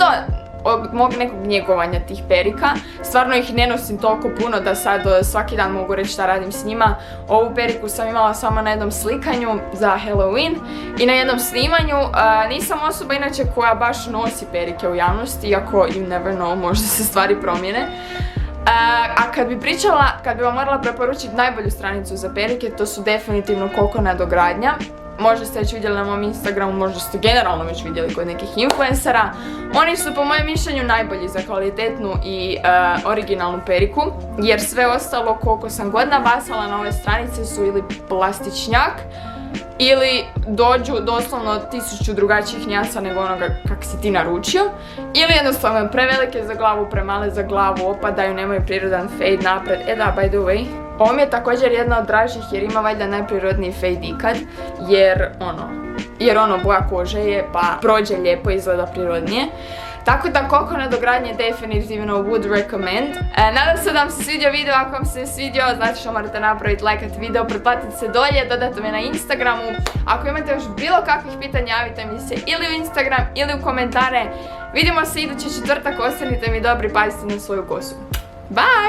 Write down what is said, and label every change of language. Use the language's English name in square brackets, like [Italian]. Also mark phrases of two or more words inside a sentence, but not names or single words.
[Croatian] Od mog nekog njegovanja tih perika. Stvarno ih ne nosim toliko puno da sad svaki dan mogu reći šta radim s njima. Ovu periku sam imala samo na jednom slikanju za Halloween i na jednom snimanju. Nisam osoba inače koja baš nosi perike u javnosti, iako [English] you never know, [Croatian] možda se stvari promijene. A kad bi vam morala preporučiti najbolju stranicu za perike, to su definitivno Koko nadogradnja. možda ste već vidjeli na mom Instagramu, možda ste generalno već vidjeli kod nekih influencera. Oni su po mojem mišljenju najbolji za kvalitetnu i originalnu periku, jer sve ostalo koliko sam god nabasala na ove stranice su ili plastičnjak, ili dođu doslovno 1000 drugačijih nijansa nego onoga kak si ti naručio, ili jednostavno prevelike za glavu, premale za glavu, opadaju, nemaju prirodan fade napred. Da, [English] by the way, [Croatian] ovo mi je također jedna od dražih jer ima valjda najprirodniji fade ikad, jer boja kože je pa prođe lijepo, izgleda prirodnije. Tako da Koko nadogradnje definitivno [English] would recommend. [Croatian] Nadam se da vam se svidio video, ako vam se svidio znači što morate napraviti, lajkati video, pretplatiti se dolje, dodati me na Instagramu. Ako imate još bilo kakvih pitanja, javite mi se ili u Instagram ili u komentare. Vidimo se idući četvrtak, ostanite mi dobri, pazite na svoju kosu.